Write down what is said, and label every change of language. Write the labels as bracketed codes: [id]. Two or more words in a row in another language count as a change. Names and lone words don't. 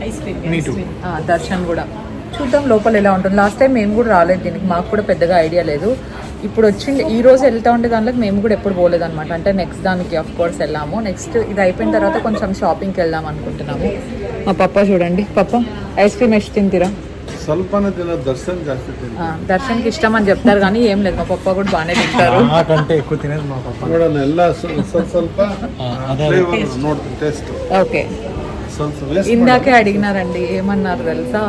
[te] దర్శన్ కూడా చూద్దాం లోపల ఎలా ఉంటుంది. లాస్ట్ టైం మేము కూడా రాలేదు దీనికి, మాకు కూడా పెద్దగా ఐడియా లేదు. ఇప్పుడు వచ్చింది ఈ రోజు వెళ్తా ఉండే దాంట్లోకి మేము కూడా ఎప్పుడు పోలేదు అనమాట. అంటే నెక్స్ట్ దానికి [en] of course [te] వెళ్ళాము. నెక్స్ట్ ఇది అయిపోయిన తర్వాత కొంచెం షాపింగ్కి వెళ్దాం అనుకుంటున్నాము. మా పప్ప చూడండి. పప్ప [en] ice cream [te] ಎಷ್ಟು తింటిరా? [kn] ಸ್ವಲ್ಪನೇ ತಿನ್ನ ದರ್ಶನ್ ಜಾಸ್ತಿ [te] దర్శన్కి ఇష్టం అని చెప్తారు కానీ ఏం లేదు, మా పప్ప కూడా బాగానే తింటారు. నాకంటే ఎక్కువ తినేది మా పప్ప. [kn] ನೋಡೋಣ ಎಲ್ಲ ಸ್ವಲ್ಪ ಫ್ಲೇವರ್ ನೋಡ್ತೀನಿ ಟೇಸ್ಟ್. [te] ఓకే. [kn] ಸ್ವಲ್ಪ [te] ఇందాకే అడిగినారండి, ఏమన్నారు తెలుసా?